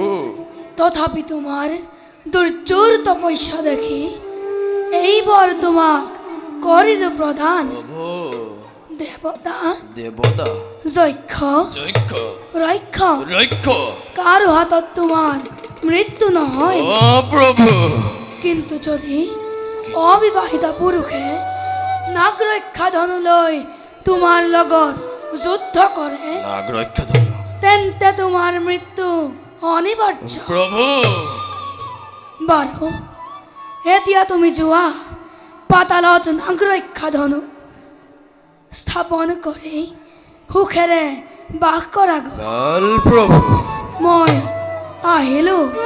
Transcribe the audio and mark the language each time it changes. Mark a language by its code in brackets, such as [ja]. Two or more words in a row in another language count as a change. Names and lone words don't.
[as] তথাপি তোমার দুর্যোর তপস্যা দেখি এই বর তোমাক করিল প্রদান প্রভু দেবতা দেবতা যক্ষ যক্ষ রক্ষ রক্ষ কারো হাতত তোমার মৃত্যু নহয় ও প্রভু কিন্তু যদি অবিবাহিতা পুরুষে নাগরক্ষা ধনু লৈ তোমার লগত যুদ্ধ করে নাগরক্ষা ধনু তেন্তে তোমার মৃত্যু অনিবার্য প্রভু বাৰু এতিয়া তুমি যোৱা পাতালত নাগৰক্ষা ধনু স্থাপন কৰি সুখেৰে বাস কৰা লাল প্রভু মই আহিলো